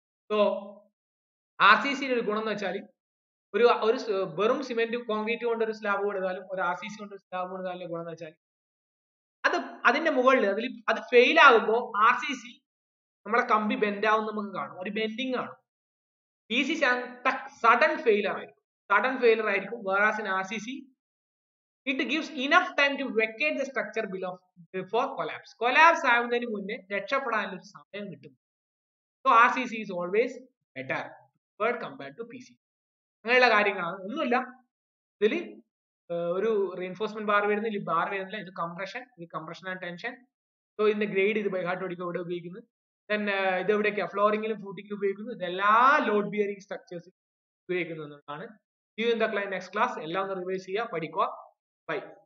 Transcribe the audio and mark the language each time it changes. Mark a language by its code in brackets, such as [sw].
[ml] So RCCയുടെ ഒരു ഗുണം എന്ന് വെച്ചാൽ ഒരു വെറും സിമെന്റ് കോൺക്രീറ്റ് കൊണ്ട് ഒരു സ്ലാബ് കൊടുത്താലും ഒരു RCC കൊണ്ട് ഒരു സ്ലാബ് കൊടുത്താലും ഗുണം എന്ന് വെച്ചാൽ അതിന്റെ മുകളിൽ അത് ഫെയിൽ ആകുമ്പോൾ RCC നമ്മളെ കമ്പി ബെൻഡ് ആവും നമുക്ക് കാണും. ഒരു ബെൻഡിങ് ആണ്. PCC സഡൻ ഫെയിലർ ആയിരിക്കും. [en] whereas in RCC it gives enough time to vacate the structure below before collapse [ml] ആവുന്നതിന് മുന്നേ രക്ഷപ്പെടാനുള്ള ഒരു സമയം കിട്ടും. [en] So RCC is always better compared to PCC. [ml] അങ്ങനെയുള്ള കാര്യങ്ങളാണ്. ഒന്നുമില്ല ഇതിൽ ഒരു റീഇൻഫോഴ്സ്മെന്റ് ബാർ വരുന്നില്ല, ബാർ വരുന്നില്ല. ഇത് കംപ്രഷൻ ആൻഡ് ടെൻഷൻ. സോ ഇതിന്റെ ഗ്രേഡ് ഇത് ബൈ ഹാർട്ട് ഓടിക്കുക ഇവിടെ ഉപയോഗിക്കുന്നത്. ദെൻ ഇത് എവിടെയൊക്കെയാ ഫ്ലോറിംഗിലും ഫൂട്ടിങ്ങിലും ഉപയോഗിക്കുന്നു. ഇതെല്ലാ ലോഡ് ബിയറിംഗ് സ്ട്രക്ചേഴ്സ് ഉപയോഗിക്കുന്നതാണ്. [en] See you in the next class. [ml] എല്ലാം ഒന്ന് റിവൈസ് ചെയ്യുക, പഠിക്കുക. ബൈ.